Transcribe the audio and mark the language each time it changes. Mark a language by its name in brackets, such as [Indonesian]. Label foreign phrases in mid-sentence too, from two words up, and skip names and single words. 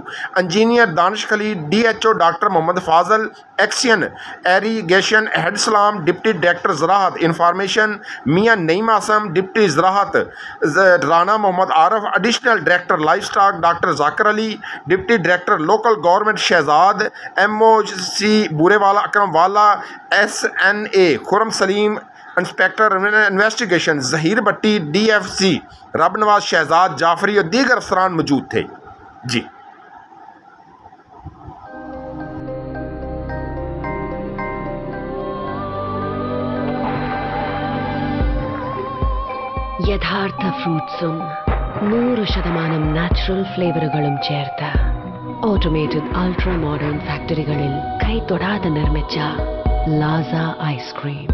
[Urdu] انجینئر دانش خلیل، DHO ڈاکٹر محمد فاضل، [English] action irrigation [Urdu] ہیڈ سلام، [English] deputy director [Urdu] زراعت انفارمیشن میاں نعیم آسم، ڈپٹی زراعت رانا محمد عارف، [English] additional director life stock [Urdu] ڈاکٹر ذاکر علی، [English] deputy director local government [Urdu] شہزاد، MOC بورے والا اکرم والا، SNA خرم سلیم، [English] inspector investigation [Urdu] ظہیر بٹی، DFC رب نواز شہزاد جعفری اور دیگر افسران موجود تھے۔ جی [Malayalam] യഥാർത്ഥ ഫ്രൂട്ട്സും 100% നാച്ചുറൽ ഫ്ലേവറുകളും ചേർത്ത് [English] automated ultra modern factories [Malayalam] കൈതൊടാതെ നിർമ്മിച്ച ലാസ ഐസ്ക്രീം.